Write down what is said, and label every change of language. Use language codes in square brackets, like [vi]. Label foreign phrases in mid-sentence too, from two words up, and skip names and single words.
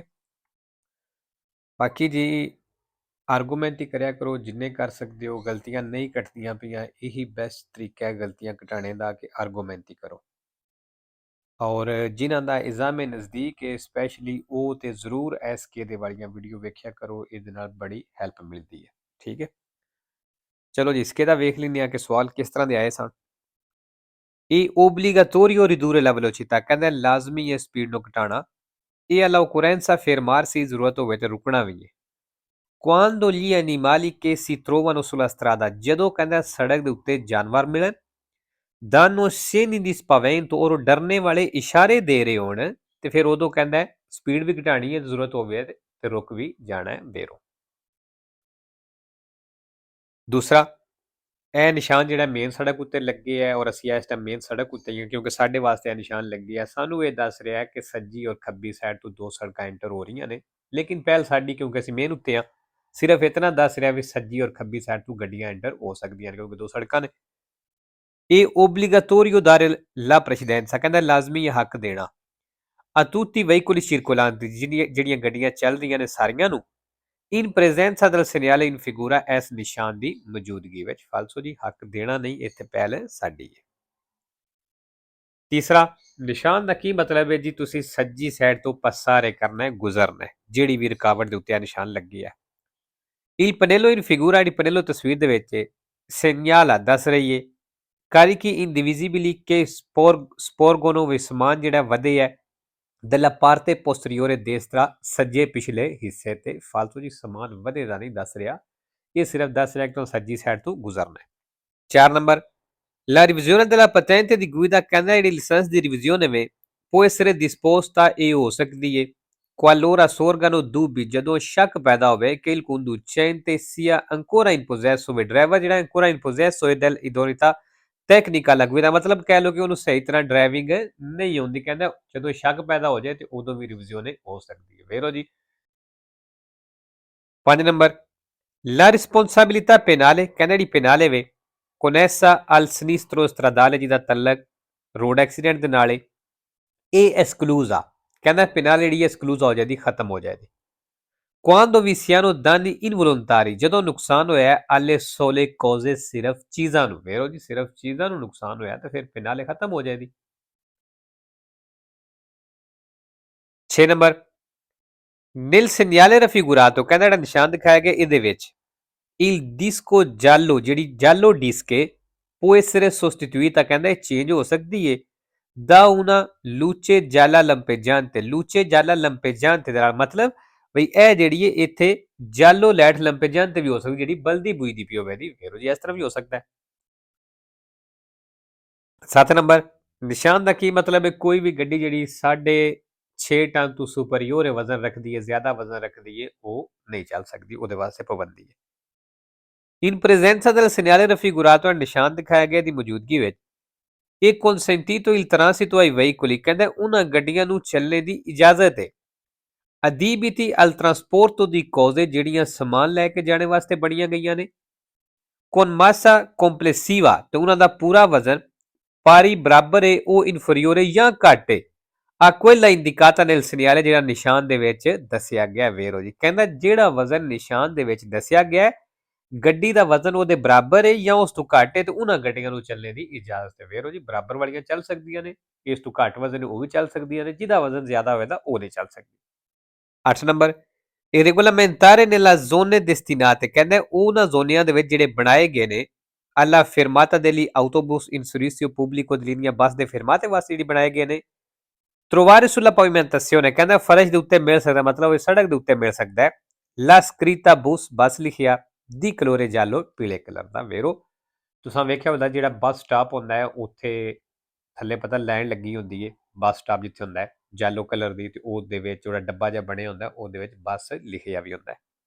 [pa] ਬਾਕੀ ਜੀ ਆਰਗੂਮੈਂਟ ਹੀ ਕਰਿਆ ਕਰੋ ਜਿੰਨੇ ਕਰ ਸਕਦੇ ਹੋ, ਗਲਤੀਆਂ ਨਹੀਂ ਕੱਟਦੀਆਂ ਪਈਆਂ, ਇਹੀ ਬੈਸਟ ਤਰੀਕਾ ਹੈ ਗਲਤੀਆਂ ਘਟਾਉਣੇ ਦਾ ਕਿ ਆਰਗੂਮੈਂਟ ਹੀ ਕਰੋ। ਔਰ ਜਿਨ੍ਹਾਂ ਦਾ ਐਗਜ਼ਾਮ ਨਜ਼ਦੀਕ ਹੈ ਸਪੈਸ਼ਲੀ ਉਹ ਤੇ ਜ਼ਰੂਰ ਐਸਕੇ ਦੇ ਵਾਲੀਆਂ ਵੀਡੀਓ ਵੇਖਿਆ ਕਰੋ, ਇਹਦੇ ਨਾਲ ਬੜੀ ਹੈਲਪ ਮਿਲਦੀ ਹੈ, ਠੀਕ ਹੈ। ਚਲੋ ਜੀ ਇਸਕੇ ਦਾ ਵੇਖ ਲੈਂਦੇ ਹਾਂ ਕਿ ਸਵਾਲ ਕਿਸ ਤਰ੍ਹਾਂ ਦੇ ਆਏ ਸਨ। ਇਹ [it] obligatorio ridurre la velocità [pa] ਕਹਿੰਦਾ ਲਾਜ਼ਮੀ ਹੈ ਸਪੀਡ ਨੂੰ ਘਟਾਉਣਾ। ਇਹ [it] all'occorrenza fermarsi [pa] ਜ਼ਰੂਰਤ ਹੋਵੇ ਤੇ ਰੁਕਣਾ ਵੀ ਹੈ। [it] Quando gli animali che si trovano sulla strada [pa] ਜਦੋਂ ਕਹਿੰਦਾ ਸੜਕ ਦੇ ਉੱਤੇ ਜਾਨਵਰ ਮਿਲਣ [it] danno segni di spavento [pa] ਔਰ ਡਰਨੇ ਵਾਲੇ ਇਸ਼ਾਰੇ ਦੇ ਰਹੇ ਹੋਣ ਤੇ ਫਿਰ ਉਦੋਂ ਕਹਿੰਦਾ ਸਪੀਡ ਵੀ ਘਟਾਣੀ ਹੈ, ਜ਼ਰੂਰਤ ਹੋਵੇ ਤੇ ਰੁਕ ਵੀ ਜਾਣਾ ਹੈ ਦੇਰੋਂ। ਦੂਸਰਾ, ਇਹ ਨਿਸ਼ਾਨ ਜਿਹੜਾ ਮੇਨ ਸੜਕ ਉੱਤੇ ਲੱਗੇ ਹੈ ਔਰ ਅਸੀਂ ਇਸ ਟਾਈਮ ਮੇਨ ਸੜਕ ਉੱਤੇ ਹੀ ਹਾਂ ਕਿਉਂਕਿ ਸਾਡੇ ਵਾਸਤੇ ਇਹ ਨਿਸ਼ਾਨ ਲੱਗੇ ਹੈ। ਸਾਨੂੰ ਇਹ ਦੱਸ ਰਿਹਾ ਹੈ ਕਿ ਸੱਜੀ ਔਰ ਖੱਬੀ ਸਾਈਡ ਤੋਂ ਦੋ ਸੜਕਾਂ ਐਂਟਰ ਹੋ ਰਹੀਆਂ ਨੇ, ਲੇਕਿਨ ਪਹਿਲ ਸਾਡੀ ਕਿਉਂਕਿ ਅਸੀਂ ਮੇਨ ਉੱਤੇ ਹਾਂ ਸਿਰਫ ਇਤਨਾ ਦੱਸ ਰਿਹਾ ਵੀ ਸੱਜੀ ਔਰ ਖੱਬੀ ਸਾਈਡ ਤੋਂ ਗੱਡੀਆਂ ਐਂਟਰ ਹੋ ਸਕਦੀਆਂ ਨੇ ਕਿਉਂਕਿ ਦੋ ਸੜਕਾਂ ਨੇ। ਇਹ [it] obligatorio dare la precedenza [pa] ਕਹਿੰਦਾ ਲਾਜ਼ਮੀ ਇਹ ਹੱਕ ਦੇਣਾ [it] a tutti i veicoli circolanti [pa] ਜਿਹੜੀਆਂ ਗੱਡੀਆਂ ਚੱਲ ਰਹੀਆਂ ਨੇ ਸਾਰੀਆਂ ਨੂੰ [it] in presenza del segnale in figura [pa] ਇਸ ਨਿਸ਼ਾਨ ਦੀ ਮੌਜੂਦਗੀ ਵਿੱਚ। ਫਾਲਸੋ ਜੀ ਹੱਕ ਦੇਣਾ ਨਹੀਂ, ਇੱਥੇ ਪਹਿਲ ਸਾਡੀ ਹੈ। ਤੀਸਰਾ, ਨਿਸ਼ਾਨ ਦਾ ਕੀ ਮਤਲਬ ਹੈ ਜੀ, ਤੁਸੀਂ ਸੱਜੀ ਸਾਈਡ ਤੋਂ ਪਸਾਰੇ ਕਰਨਾ ਹੈ, ਗੁਜ਼ਰਨਾ ਹੈ, ਜਿਹੜੀ ਵੀ ਰੁਕਾਵਟ ਦੇ ਉੱਤੇ ਆ ਨਿਸ਼ਾਨ ਲੱਗੀ ਹੈ। [it] il pannello in figura di pannello [pa] ਤਸਵੀਰ ਦੇ ਵਿੱਚ segnala ਦੱਸ ਰਹੀ ਹੈ [it] carichi indivisibili che sporgono [pa] ਵੀ ਸਮਾਨ ਜਿਹੜਾ ਵਧੇ ਹੈ [it] della parte posteriore destra [pa] ਸੱਜੇ ਪਿਛਲੇ ਹਿੱਸੇ ਤੇ। ਫਾਲਤੂ ਜੀ ਸਮਾਨ ਵਧੇ ਦਾ ਨਹੀਂ ਦੱਸ ਰਿਹਾ, ਇਹ ਸਿਰਫ ਦੱਸ ਰਿਹਾ ਕਿ ਤੁਹਾਨੂੰ ਸੱਜੀ ਸਾਈਡ ਤੋਂ ਗੁਜ਼ਰਨਾ ਹੈ। 4 ਨੰਬਰ, [it] la revisione della patente di guida [pa] ਕਹਿੰਦਾ ਜਿਹੜੀ ਲਾਇਸੈਂਸ ਦੀ ਰਿਵੀਜ਼ਨ ਹੈ [it] può essere disposta [pa] ਇਹ ਹੋ ਸਕਦੀ ਹੈ [it] qualora sorgano dubbi [pa] ਜਦੋਂ ਸ਼ੱਕ ਪੈਦਾ ਹੋਵੇ [it] che il conducente sia ancora in possesso [pa] ਹੋਵੇ, ਡਰਾਈਵਰ ਜਿਹੜਾ [it] ancora in possesso ਹੋਏ dell'idoneità tecnica alla guida, [pa] ਮਤਲਬ ਕਹਿ ਲਓ ਕਿ ਉਹਨੂੰ ਸਹੀ ਤਰ੍ਹਾਂ ਡਰਾਈਵਿੰਗ ਨਹੀਂ ਆਉਂਦੀ। ਕਹਿੰਦਾ ਜਦੋਂ ਸ਼ੱਕ ਪੈਦਾ ਹੋ ਜਾਏ ਤੇ ਉਦੋਂ ਵੀ ਰਿਵੀਜ਼ਨ ਹੋ ਸਕਦੀ ਹੈ। ਵੇਰੋ ਜੀ 5 ਨੰਬਰ, [it] la responsabilità penale [pa] ਕਹਿੰਦਾ ਜਿਹੜੀ penale ਵੇ [it] connessa al sinistro stradale [pa] ਜਿਹਦਾ ਤਲਕ ਰੋਡ ਐਕਸੀਡੈਂਟ ਦੇ ਨਾਲ ਇਹ ਐਕਸਕਲੂਜ਼ ਆ। ਕਹਿੰਦਾ penale ਜਿਹੜੀ ਐਕਸਕਲੂਜ਼ ਹੋ ਜਾਂਦੀ, ਖਤਮ ਹੋ ਜਾਂਦੀ [it] quando vi siano danni involuntari [pa] ਜਦੋਂ ਨੁਕਸਾਨ ਹੋਇਆ [it] alle sole cose [pa] ਸਿਰਫ ਚੀਜ਼ਾਂ ਨੂੰ। ਵੇਰੋ ਜੀ ਸਿਰਫ ਚੀਜ਼ਾਂ ਨੂੰ ਨੁਕਸਾਨ ਹੋਇਆ ਤਾਂ ਫਿਰ penale ਖਤਮ ਹੋ ਜਾਏਗੀ। 6 ਨੰਬਰ, [it] nel segnale raffigurato [pa] ਕਹਿੰਦਾ ਜਿਹੜਾ ਨਿਸ਼ਾਨ ਦਿਖਾਇਆ ਗਿਆ ਇਹਦੇ ਵਿੱਚ [it] il disco giallo [pa] ਜਿਹੜੀ [it] giallo disc può essere sostituita [pa] ਕਹਿੰਦਾ ਇਹ ਚੇਂਜ ਹੋ ਸਕਦੀ ਹੈ [it] da una luce gialla lampeggiante luce gialla lampeggiante [pa] ਦਾ ਮਤਲਬ ਬਈ ਇਹ ਜਿਹੜੀ ਹੈ ਇੱਥੇ ਜਾਲੋ ਲਾਈਟ ਲੰਪੇਜਾਂਤੇ ਵੀ ਹੋ ਸਕਦੀ ਜਿਹੜੀ ਬਲਦੀ ਬੁਝਦੀ ਪਈ ਹੋਵੇ ਦੀ। ਫਿਰ ਜੀ ਇਸ ਤਰ੍ਹਾਂ ਵੀ ਹੋ ਸਕਦਾ ਹੈ। 7 ਨੰਬਰ, ਨਿਸ਼ਾਨ ਦਾ ਕੀ ਮਤਲਬ ਹੈ, ਕੋਈ ਵੀ ਗੱਡੀ ਜਿਹੜੀ 6.5 ਟਨ ਤੋਂ ਸੁਪਰੀਅਰ ਵਜ਼ਨ ਰੱਖਦੀ ਹੈ, ਜ਼ਿਆਦਾ ਵਜ਼ਨ ਰੱਖਦੀ ਹੈ, ਉਹ ਨਹੀਂ ਚੱਲ ਸਕਦੀ, ਉਹਦੇ ਵਾਸਤੇ ਪਾਬੰਦੀ ਹੈ। [it] in presenza del segnale raffigurato [pa] ਨਿਸ਼ਾਨ ਦਿਖਾਇਆ ਗਿਆ ਦੀ ਮੌਜੂਦਗੀ ਵਿੱਚ ਇਹ [it] consentito il transito ai veicoli [pa] ਕਹਿੰਦਾ ਉਹਨਾਂ ਗੱਡੀਆਂ ਨੂੰ ਚੱਲਣੇ ਦੀ ਇਜਾਜ਼ਤ ਹੈ [it] adibiti al trasporto di cose [pa] ਜਿਹੜੀਆਂ ਸਮਾਨ ਲੈ ਕੇ ਜਾਣੇ ਵਾਸਤੇ ਬਣੀਆਂ ਗਈਆਂ ਨੇ [it] con massa complessiva [pa] ਤੇ ਉਹਨਾਂ ਦਾ ਪੂਰਾ ਵਜ਼ਨ pari ਬਰਾਬਰ ਹੈ ਉਹ inferiore ਜਾਂ ਘੱਟ ਹੈ [it] a quella indicata nel segnale [pa] ਜਿਹੜਾ ਨਿਸ਼ਾਨ ਦੇ ਵਿੱਚ ਦੱਸਿਆ ਗਿਆ। ਵੇਰੋ ਜੀ ਕਹਿੰਦਾ ਜਿਹੜਾ ਵਜ਼ਨ ਨਿਸ਼ਾਨ ਦੇ ਵਿੱਚ ਦੱਸਿਆ ਗਿਆ ਗੱਡੀ ਦਾ ਵਜ਼ਨ ਉਹਦੇ ਬਰਾਬਰ ਹੈ ਜਾਂ ਉਸ ਤੋਂ ਘੱਟ ਹੈ ਤੇ ਉਹਨਾਂ ਗੱਡੀਆਂ ਨੂੰ ਚੱਲਣੇ ਦੀ ਇਜਾਜ਼ਤ ਹੈ। ਵੇਰੋ ਜੀ ਬਰਾਬਰ ਵਾਲੀਆਂ ਚੱਲ ਸਕਦੀਆਂ ਨੇ, ਇਸ ਤੋਂ ਘੱਟ ਵਜ਼ਨ ਉਹ ਵੀ ਚੱਲ ਸਕਦੀਆਂ ਨੇ, ਜਿਹਦਾ ਵਜ਼ਨ ਜ਼ਿਆਦਾ ਹੋਵੇਗਾ ਉਹ ਨਹੀਂ ਚੱਲ ਸਕਦੀ। 8 ਨੰਬਰ, ਇਹ [it] regolamentare nella zone destinate [pa] ਕਹਿੰਦਾ ਉਹਨਾਂ ਜ਼ੋਨਿਆਂ ਦੇ ਵਿੱਚ ਜਿਹੜੇ ਬਣਾਏ ਗਏ ਨੇ [it] alla fermata degli autobus in servizio pubblico di linea [pa] ਬੱਸ ਦੇ ਫਰਮਾਤੇ ਵਾਸਤੇ ਜਿਹੜੀ ਬਣਾਏ ਗਏ ਨੇ [it] trovare sulla pavimentazione [pa] ਕਹਿੰਦਾ ਫਰਸ਼ ਦੇ ਉੱਤੇ ਮਿਲ ਸਕਦਾ, ਮਤਲਬ ਇਹ ਸੜਕ ਦੇ ਉੱਤੇ ਮਿਲ ਸਕਦਾ ਹੈ [it] la scritta bus [pa] ਬੱਸ ਲਿਖਿਆ [it] di colore giallo [pa] ਪੀਲੇ ਕਲਰ ਦਾ। ਵੇਰੋ ਤੁਸਾਂ ਵੇਖਿਆ ਹੁੰਦਾ ਜਿਹੜਾ ਬੱਸ ਸਟਾਪ ਹੁੰਦਾ ਹੈ ਉੱਥੇ ਥੱਲੇ ਪਤਾ ਲਾਈਨ ਲੱਗੀ ਹੁੰਦੀ ਹੈ ਬੱਸ ਸਟਾਪ ਜਿੱਥੇ ਹੁੰਦਾ ਹੈ ਯੈਲੋ ਕਲਰ ਦੀ ਤੇ ਉਹਦੇ ਵਿੱਚ ਜਿਹੜਾ ਡੱਬਾ ਜਿਹਾ ਬਣਿਆ ਹੁੰਦਾ ਉਹਦੇ ਵਿੱਚ ਬੱਸ ਲਿਖਿਆ ਵੀ ਹੁੰਦਾ ਹੈ